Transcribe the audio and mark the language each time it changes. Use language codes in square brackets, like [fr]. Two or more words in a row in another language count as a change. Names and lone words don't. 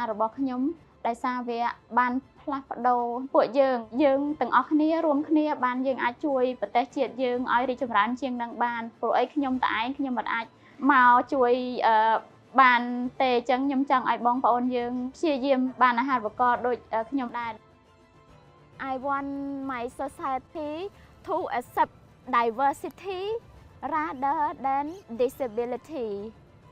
[km] របស់ខ្ញុំដោយសារវាបានផ្លាស់ប្ដូរពួកយើងទាំងអស់គ្នារួមគ្នាបានយើងអាចជួយប្រទេសជាតិយើងឲ្យរីកចម្រើនជាងនឹងបានព្រោះអីខ្ញុំតែឯងខ្ញុំមិនអាចមកជួយបានទេអញ្ចឹងខ្ញុំចង់ឲ្យបងប្អូនយើងព្យាយាមបានអាហារូបករណ៍ដូចខ្ញុំដែរ [en] I want my society to accept diversity rather than disability.